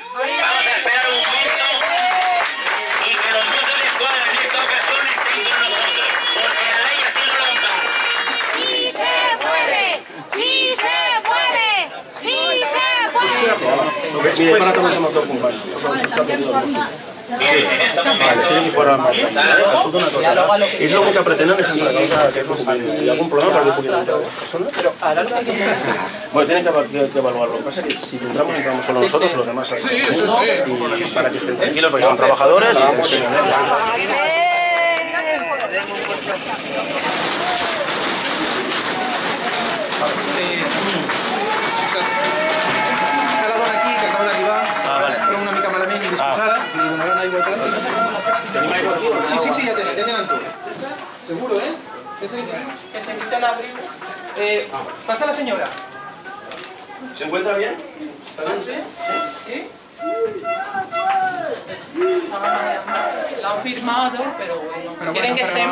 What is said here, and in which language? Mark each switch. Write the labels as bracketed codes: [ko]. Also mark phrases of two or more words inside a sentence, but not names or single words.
[es] Vamos a esperar un momento y que los mozos de escuadra en esta ocasión estén con nosotros, porque la ley así no lo ampara. ¡Sí se puede! ¡Sí se puede! ¡Sí se puede! Mire, para todos hemos ocupado. Bien, en este momento... [ca] Escolta una cosa, és algo que pretenen és entregar aquest document. ¿Hi ha [es] algún problema para que puguin entrar las personas? Bueno, tienen que evaluarlo. Lo que pasa es que si entramos solo nosotros, los demás hay. Sí, eso sí. Y para que estén tranquilos, porque son trabajadores y tenemos que [ca] Està la dona aquí, que acaba d'arribar, està una mica malament i disposada, i li donaran aigua i tal. ¿Tenim aigua aquí? Sí, ja tenen tot. [es] Seguro, ¿eh? Que se necesita el abrigo. Pasa la señora. ¿Se encuentra bien? ¿Está bien? ¿Sí? La han firmado, pero bueno. Quieren que estén